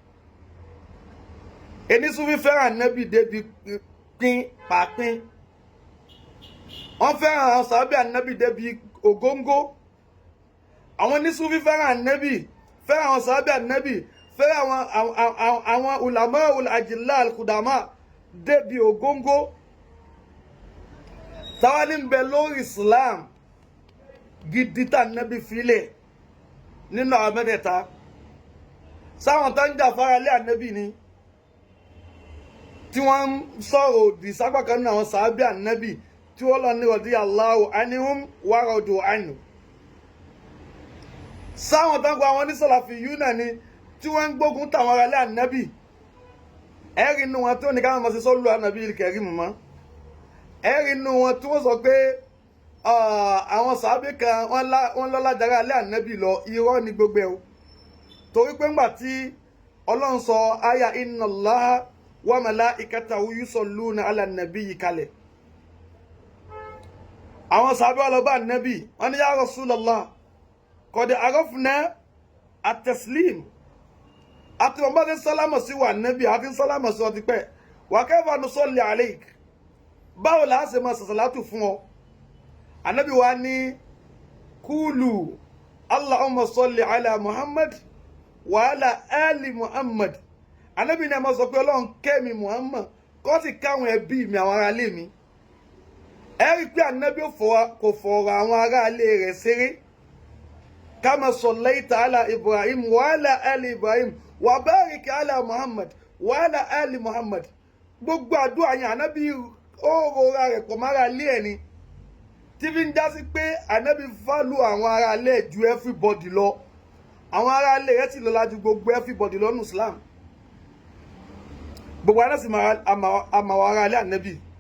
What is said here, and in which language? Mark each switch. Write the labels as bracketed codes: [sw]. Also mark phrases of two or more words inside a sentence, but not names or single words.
[yo] Ẹni Sufi fẹ́ràn Ànábì débi pín pàpín. Wọ́n fẹ́ràn àwọn sàhábà Ànábì débi ògóńgó. Àwọn ní Sufi fẹ́ràn Ànábì, fẹ́ràn àwọn sàhábà Ànábì, fẹ́ràn àwọn [ar] علماء الأجلة القدماء [yo] débi ògóńgó. Táwa ní ń bẹ lórí Islam gidi tá Ànábì filẹ̀ nínú àwọn mẹ́tẹ̀ẹ̀ta. Sáwọn tó ń jà fara lé Ànábì ni, tí wọ́n ń sọ̀rọ̀ òdì sápá kan nínú àwọn sàhábà Ànábì tí wọ́n lọ ní [ar] رضي الله عنهم ورضوا عنه. [yo] Sáwọn tó ń gba àwọn ní Salafiyuna ni tí wọ́n ń gbógun táwọn ará ilé Ànábì. Ẹ̀rí inú wọn tó ní káwọn máa ṣe sọ́lù Ànábì al-Karim mọ́. Ẹ̀rí inú wọn tí wọ́n sọ pé àwọn sàhábà kan wọ́n lọ́lá jàrá ilé Ànábì lọ, irọ́ ni gbogbo ẹ̀ o. Torí pé ńgbà tí Ọlọ́run sọ àyà [ar] إن الله وملائكته يصلون على النبي [yo] kalẹ̀, àwọn sàhábà lọ bá Ànábì, wọ́n ní [ar] يا رسول الله قد عرفنا التسليم, [yo] àti wọn bá ti sálámà sí wa Ànábì, àti sálámà sí ọ ti pẹ́, [ar] وكيف نصلي عليك, [yo] báwo la ṣe máa sàṣàlátù fún ọ. Ànábì wa ní kúlù [ar] اللهم صل على محمد وعلى آل محمد. [yo] Ànábì ní a máa sọ pé Ọlọ́run kẹ́mi Muhammad kó sì káwọn ẹbí mi, àwọn ará ilé mi. Ẹ rí pé Ànábì kò fọ̀rọ̀ àwọn ará ilé rẹ̀ ṣeré. [ar] كما صليت على إبراهيم وعلى آل إبراهيم وبارك على محمد وعلى آل محمد. [yo] Gbogbo àdúrà yẹn Ànábì ó rọra rẹ̀ pọ̀ mára ilé ẹni, tí fi ń já sí pé Ànábì fálù àwọn ará ilé ju everybody lọ. Àwọn ará ilé rẹ̀ sì lọ́lá ju gbogbo everybody lọ nínú Islam. Gbogbo àná sì àmàwọ̀ ará ilé Ànábì.